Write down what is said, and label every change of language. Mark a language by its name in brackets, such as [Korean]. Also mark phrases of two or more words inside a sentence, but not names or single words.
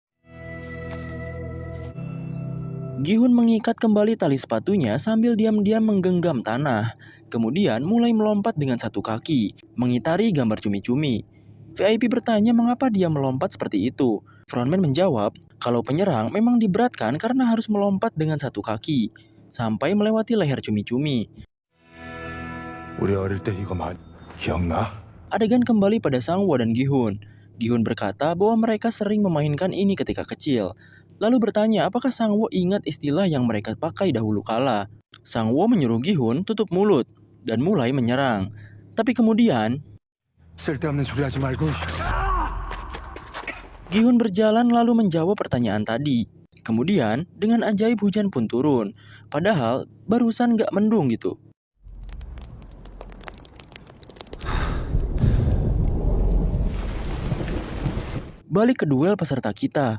[Indonesian] Gi-hun mengikat kembali tali sepatunya sambil diam-diam menggenggam tanah. Kemudian mulai melompat dengan satu kaki, mengitari gambar cumi-cumi. VIP bertanya mengapa dia melompat seperti itu. Frontman menjawab kalau penyerang memang diberatkan karena harus melompat dengan satu kaki, sampai melewati leher cumi-cumi. [Korean] 우리 어릴 때 이거 많이 기억나? [Indonesian] Adegan kembali pada Sang-woo dan Gi-hun. Gi-hun berkata bahwa mereka sering memainkan ini ketika kecil. Lalu bertanya apakah Sang-woo ingat istilah yang mereka pakai dahulu kala. Sang-woo menyuruh Gi-hun tutup mulut dan mulai menyerang. Tapi kemudian, [Korean] 쓸데없는 소리 하지 말고. [Indonesian] Gi-hun berjalan lalu menjawab pertanyaan tadi. Kemudian, dengan ajaib hujan pun turun. Padahal, barusan gak mendung gitu. Balik ke duel peserta kita.